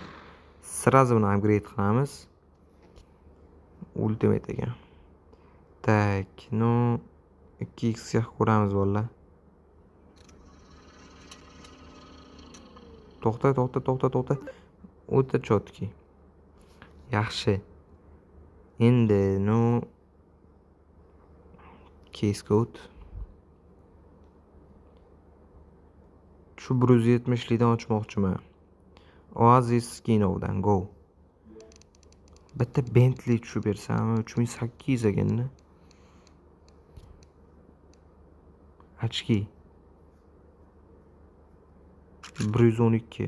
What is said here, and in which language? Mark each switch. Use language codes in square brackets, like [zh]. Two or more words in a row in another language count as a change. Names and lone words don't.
[uz] Сразу buni upgrade qilamiz. Ultimate ekan. [ru] Так, но [uz] 2x ga ko'ramiz bolalar. To'xta. O'ta chotki. Yaxshi. Endi [en] no case code. [uz] Shu 170 likdan ochmoqchiman. Oasis Skinovdan go. Bitta Bentley tushib bersam 3800 ekan-da. Ochki 112.